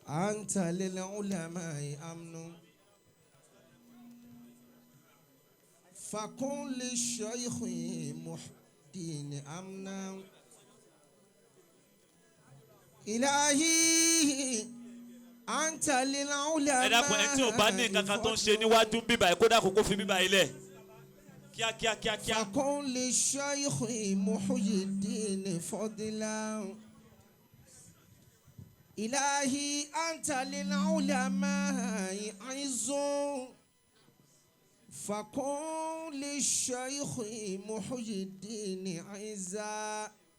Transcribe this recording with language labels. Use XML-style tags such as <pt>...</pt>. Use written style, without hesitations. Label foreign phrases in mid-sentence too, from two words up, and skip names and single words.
<ar>أنت للعلماء أمن فكن للشيخ محيدين أمنا إلهي أنت للعلماء.</ar> <yo>ẹ dákun ẹni tí ò bá ní nǹkan kan tó ń ṣe níwájú bíbá ẹ kó dákun kó fi bíbá yìí lẹ̀ kíákíá.</yo> <ar>فكن للشيخ محيدين فضلا إلهي أنت للعلماء عز فكن للشيخ محيدين عزا</ar>